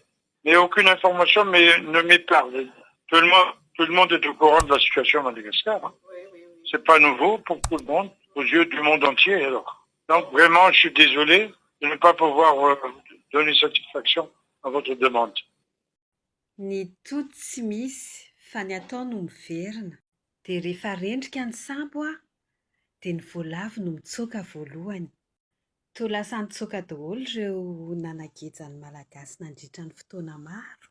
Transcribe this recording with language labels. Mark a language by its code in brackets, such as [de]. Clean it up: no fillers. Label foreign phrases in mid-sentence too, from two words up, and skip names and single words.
[fr] Mais aucune information ne m'est parlée. Tout le monde est au courant de la situation à Madagascar. Hein. C'est pas nouveau pour tout le monde, aux yeux du monde entier alors. Donc vraiment, je suis désolé de ne pas pouvoir donner satisfaction à votre demande. [mg] Ny toto tsy misy fa ny atao no miverina. Dia rehefa rendrika ny sambo dia ny voalavo no mitsoaka voalohany. Toa lasa nitsoaka daholo ireo nanagejany malagasy nandritra ny fotoana maro.